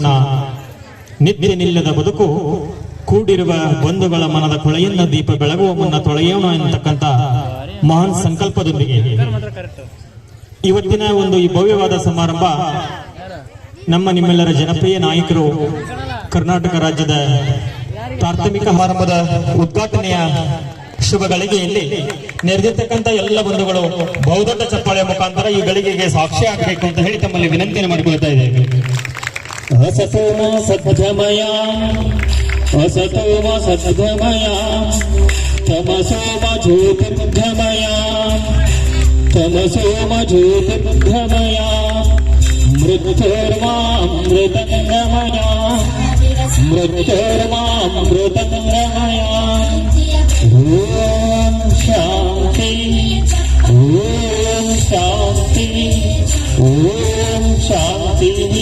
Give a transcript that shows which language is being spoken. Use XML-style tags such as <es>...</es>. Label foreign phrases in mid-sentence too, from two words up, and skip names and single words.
<kn>ನಿತ್ಯ ನಿಲ್ಲದ ಬದುಕು ಕೂಡಿರುವ ಬಂಧುಗಳ ಮನದ ಕೊಳೆಯನ್ನ ದೀಪ ಬೆಳಗುವ ಮುನ್ನ ತೊಳೆಯೋಣ ಎನ್ನತಕ್ಕಂತ ಮಹಾನ್ ಸಂಕಲ್ಪದೊಂದಿಗೆ ಇವತ್ತಿನ ಒಂದು ಈ ಭವ್ಯವಾದ ಸಮಾರಂಭ ನಮ್ಮ ನಿಮ್ಮೆಲ್ಲರ ಜನಪ್ರಿಯ ನಾಯಕರು ಕರ್ನಾಟಕ ರಾಜ್ಯದ ಪ್ರಾಥಮಿಕ ಸಮಾರಂಭದ ಉದ್ಘಾಟನೆಯ ಶುಭ ಗಳಿಗೆಯಲ್ಲಿ ನೆರೆದಿರ್ತಕ್ಕಂಥ ಎಲ್ಲ ಬಂಧುಗಳು ಬಹುದೊಡ್ಡ ಚಪ್ಪಾಳೆಯ ಮುಖಾಂತರ ಈ ಗಳಿಗೆಗೆ ಸಾಕ್ಷಿ ಆಗಬೇಕು ಅಂತ ಹೇಳಿ ತಮ್ಮಲ್ಲಿ ವಿನಂತಿಯನ್ನು ಮಾಡಿಕೊಳ್ತಾ ಇದ್ದೇವೆ.</kn> <sa>असतोम सद्गमय असतोम सद्गमय तमसोम ज्योतिर्गमय तमसोम ज्योतिर्गमय मृत्युर्मामृतंगमय मृत्युर्मामृतंगमय ओम शांति ओम शांति ओम शांति.</sa>